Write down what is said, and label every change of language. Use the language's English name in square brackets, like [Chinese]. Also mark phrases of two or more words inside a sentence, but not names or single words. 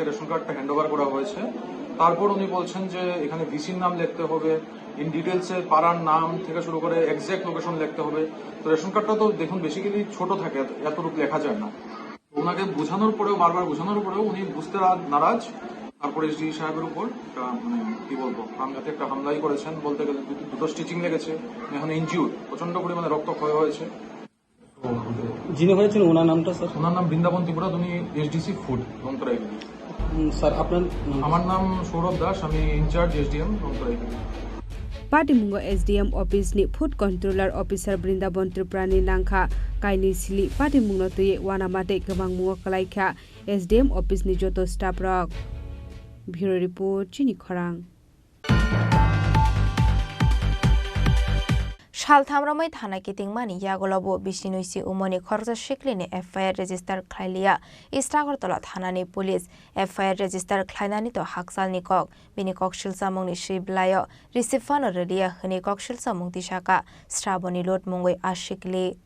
[Bangla] রেশন কার্ডটা [English] hand over [Bangla] করা হয়েছে তারপর উনি বলছেন যে এখানে ভিসির নাম লিখতে হবে [English] in details [Bangla] পাড়ার নাম থেকে শুরু করে [English] exact location [Bangla] লিখতে হবে তো রেশন কার্ডটা তো দেখুন বেসিক্যালি ছোট থাকে এতটুকু লেখা যায় না ওনাকে বোঝানোর পরেও বারবার বোঝানোর পরেও উনি বুঝতে নারাজ তারপরে এসডি সাহেবের উপর মানে কি বলবো প্রাণঘাতী একটা হামলাই করেছেন বলতে গেলে দুটো স্টিচিং লেগেছে এখন ইনজিউর প্রচন্ড পরিমাণে রক্তক্ষয় হয়েছে যিনি হয়েছেন ওনার নামটা স্যার ওনার নাম বৃন্দাবন ত্রিপুরা উনি এসডিসি ফুড লংতরাই স্যার আপনার আমার নাম সৌরভ দাস আমি ইনচার্জ এসডিএম লংতরাই [Kok Borok] पाटिमुंगो एसडीएम ऑफिसनि [English] food controller officer [Kok Borok] बृंदावन त्रिपुरानि नांखा काइनि सिलि पाटिमुंगनो तुये वानामाते गोबां मुवा कलाइखा एसडीएम ऑफिसनि जतो स्टाफ रक [English] bureau report [Kok Borok] चिनि खरां शालथामरमै थाना कितिंमानि यागलबो बिसिनुइसि उमनि खरजा शिक्लिनि [English] FIR register [Kok Borok] खाइलिया इस्टागरतला थानानि पुलिस [English] FIR register [Kok Borok] खाइनानि तो हाकसालनि कक बिनि ककशिलसा मुंनि शिबलाय रिसिफान रेलिया हनि ककशिलसा मुंति शाका श्राबनि लोट मुंगै आशिकलि